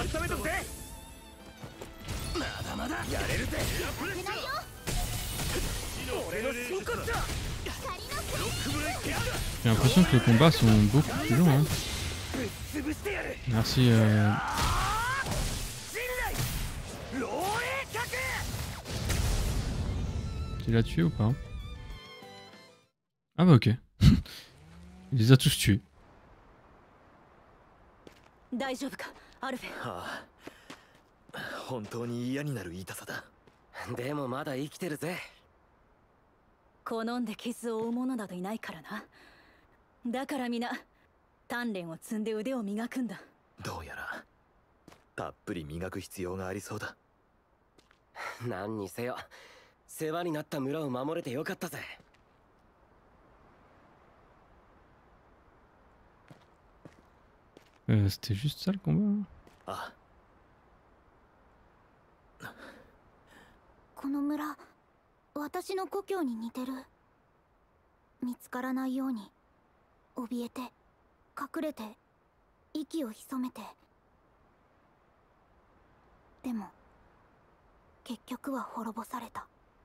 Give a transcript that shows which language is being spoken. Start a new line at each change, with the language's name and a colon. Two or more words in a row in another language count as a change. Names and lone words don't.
French: J'ai l'impression que les combats sont beaucoup plus longs. Hein. Merci. Tu l'as tué ou pas? Ah bah ok. Il les a tous tués.
Japanese: 大丈夫か、アルフェ。はあ、本当に嫌になる痛さだ。でもまだ生きてるぜ。好んで傷を負う者などいないからな。だから皆鍛錬を積んで腕を磨くんだ。どうやらたっぷり磨く必要がありそうだ。何にせよ世話になった村を守れてよかったぜ。
French: C'était juste ça le combat?
Japanese: あ、この村、私の故郷に似てる。見つからないように怯えて隠れて息を潜めて。でも結局は滅ぼされた。